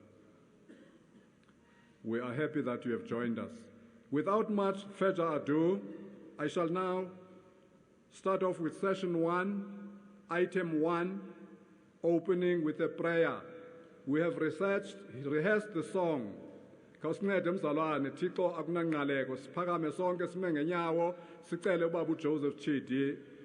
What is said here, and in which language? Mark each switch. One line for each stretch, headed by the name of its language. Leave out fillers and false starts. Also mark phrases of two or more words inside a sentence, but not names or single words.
English: We are happy that you have joined us. Without much further ado, I shall now start off with session 1, item 1, opening with a prayer. We have rehearsed the song.
Xhosa: Khawusincede mzalwane Thixo akunanqaleko siphakame sonke sime ngenyawo sicele ubaba uJoseph Chidi